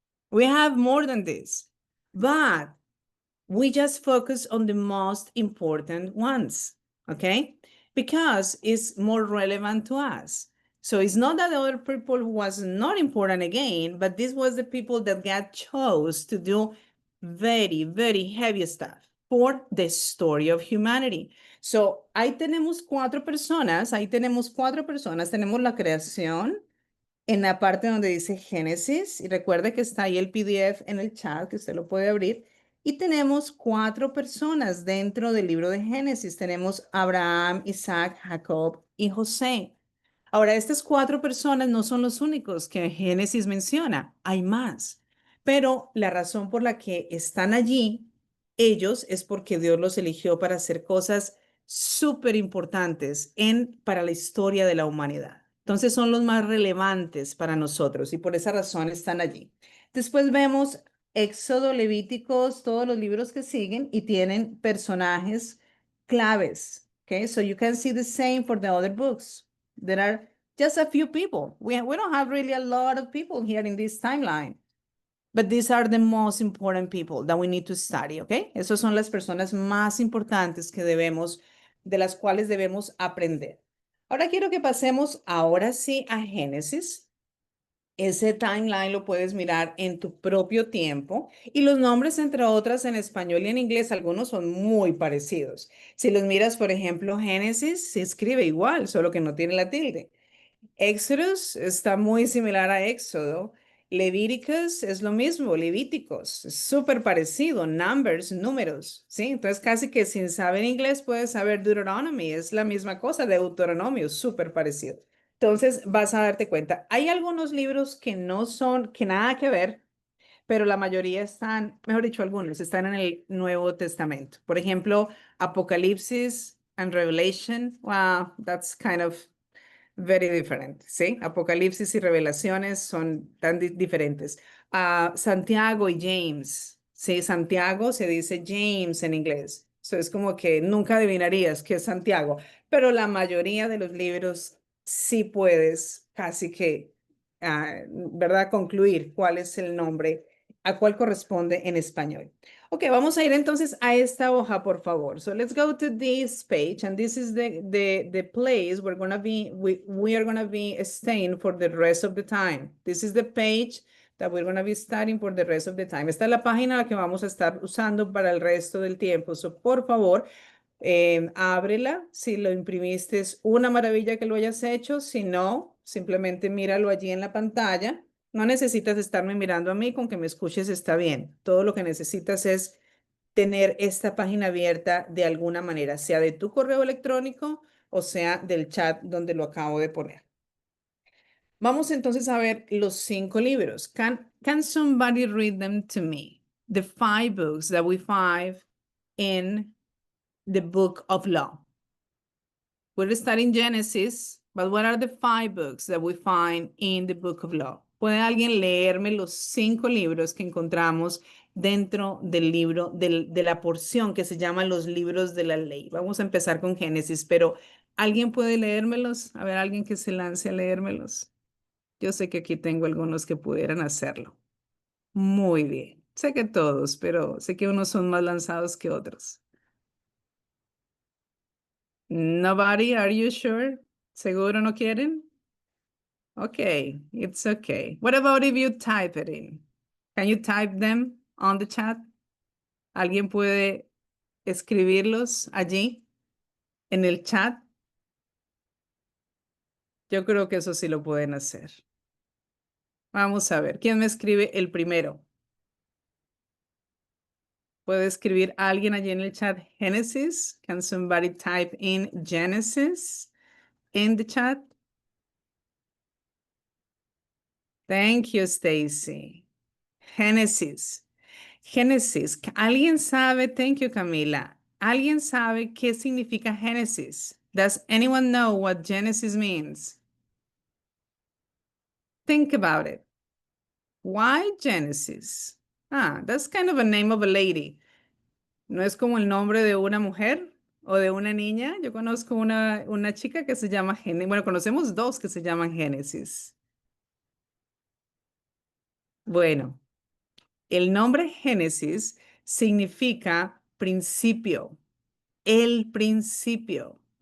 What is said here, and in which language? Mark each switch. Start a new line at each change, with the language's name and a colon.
English: We have more than this, but we just focus on the most important ones, okay? Because it's more relevant to us. So it's not that the other people was not important again, but this was the people that God chose to do very, very heavy stuff for the story of humanity.
Spanish: So ahí tenemos cuatro personas, tenemos la creación, en la parte donde dice Génesis, y recuerde que está ahí el PDF en el chat, que usted lo puede abrir, y tenemos cuatro personas dentro del libro de Génesis. Tenemos Abraham, Isaac, Jacob y José. Ahora, estas cuatro personas no son los únicos que Génesis menciona, hay más, pero la razón por la que están allí ellos es porque Dios los eligió para hacer cosas súper importantes para la historia de la humanidad. Entonces son los más relevantes para nosotros y por esa razón están allí. Después vemos Éxodo, Levíticos, todos los libros que siguen y tienen personajes claves.
English: Okay, so you can see the same for the other books. There are just a few people. We don't have really a lot of people here in this timeline. But these are the most important people that we need to study, ¿ok?
Spanish: Esas son las personas más importantes de las cuales debemos aprender. Ahora quiero que pasemos ahora sí a Génesis. Ese timeline lo puedes mirar en tu propio tiempo y los nombres, entre otras, en español y en inglés, algunos son muy parecidos. Si los miras, por ejemplo, Génesis se escribe igual, solo que no tiene la tilde. Exodus está muy similar a Éxodo. Levíticos es lo mismo, Levíticos, es súper parecido, Numbers, números, ¿sí? Entonces casi que sin saber inglés puedes saber Deuteronomy, es la misma cosa, Deuteronomio, súper parecido. Entonces vas a darte cuenta, hay algunos libros que no son, que nada que ver, pero la mayoría están, mejor dicho, algunos están en el Nuevo Testamento. Por ejemplo, Apocalipsis,
English: and Revelation, wow, that's kind of very different, ¿sí?
Spanish: Apocalipsis y Revelaciones son tan diferentes. Santiago y James, ¿sí? Santiago se dice James en inglés. Eso es como que nunca adivinarías que es Santiago, pero la mayoría de los libros sí puedes casi que, ¿verdad? Concluir cuál es el nombre, a cuál corresponde en español. Ok, vamos a ir entonces a esta hoja, por favor.
English: So let's go to this page, and this is the place we are gonna be staying for the rest of the time. This is the page that we're gonna be studying for the rest of the time.
Spanish: Esta es la página la que vamos a estar usando para el resto del tiempo. So, por favor, ábrela. Si lo imprimiste, es una maravilla que lo hayas hecho. Si no, simplemente míralo allí en la pantalla. No necesitas estarme mirando a mí, con que me escuches está bien. Todo lo que necesitas es tener esta página abierta de alguna manera, sea de tu correo electrónico o sea del chat donde lo acabo de poner. Vamos entonces a ver los 5 libros.
English: Can somebody read them to me? The 5 books that we find in the book of law. We're studying Genesis, but what are the 5 books that we find in the book of law?
Spanish: ¿Puede alguien leerme los 5 libros que encontramos dentro del libro, de la porción que se llama los libros de la ley? Vamos a empezar con Génesis, pero ¿alguien puede leérmelos? A ver, alguien que se lance a leérmelos. Yo sé que aquí tengo algunos que pudieran hacerlo. Muy bien. Sé que todos, pero sé que unos son más lanzados que otros.
English: Nobody, are you sure?
Spanish: ¿Seguro no quieren?
English: Okay, it's okay. What about if you type it in? Can you type them on the chat?
Spanish: ¿Alguien puede escribirlos allí en el chat? Yo creo que eso sí lo pueden hacer. Vamos a ver, ¿quién me escribe el primero? ¿Puede escribir alguien allí en el chat Genesis?
English: Can somebody type in Genesis in the chat? Thank you, Stacy. Genesis. Génesis.
Spanish: ¿Alguien sabe?
English: Thank you, Camila.
Spanish: ¿Alguien sabe qué significa Génesis?
English: Does anyone know what Genesis means? Think about it. Why Genesis? That's kind of a name of a lady.
Spanish: ¿No es como el nombre de una mujer o de una niña? Yo conozco una chica que se llama Génesis. Bueno, conocemos dos que se llaman Génesis. Bueno, el nombre Génesis significa principio, el principio.